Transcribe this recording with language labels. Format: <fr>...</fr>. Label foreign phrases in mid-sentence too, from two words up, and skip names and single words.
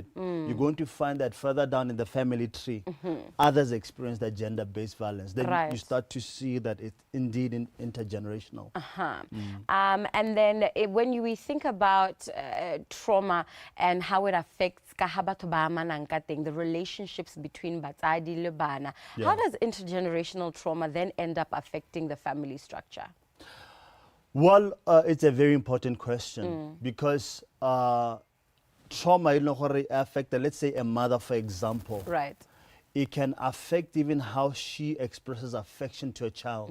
<en>You're going to find that further down in the family tree, others experience that gender-based violence. Then you start to see that it's indeed intergenerational. And then when we think about trauma and how it affects the relationships between</en> <tn>batsadi le bana,</tn> <en>how does intergenerational trauma then end up affecting the family structure? Well, it's a very important question because trauma affects, let's say, a mother, for example. Right. It can affect even how she expresses affection to a child.</en>